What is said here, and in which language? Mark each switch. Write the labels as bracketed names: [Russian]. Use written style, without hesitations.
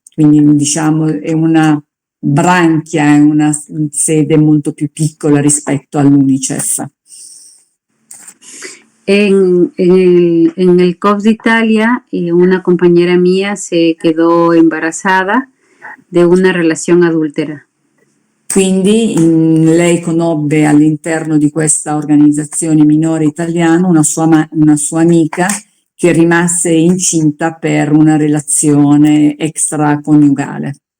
[Italian] Quindi diciamo è una branchia, è una sede molto più piccola rispetto all'UNICEF. [Spanish] En el COPS de Italia, una compañera mía se quedó embarazada de una relación adúltera. [Italian] Quindi lei conobbe all'interno di questa organizzazione minore italiana una sua amica che rimase incinta per una relazione extraconiugale.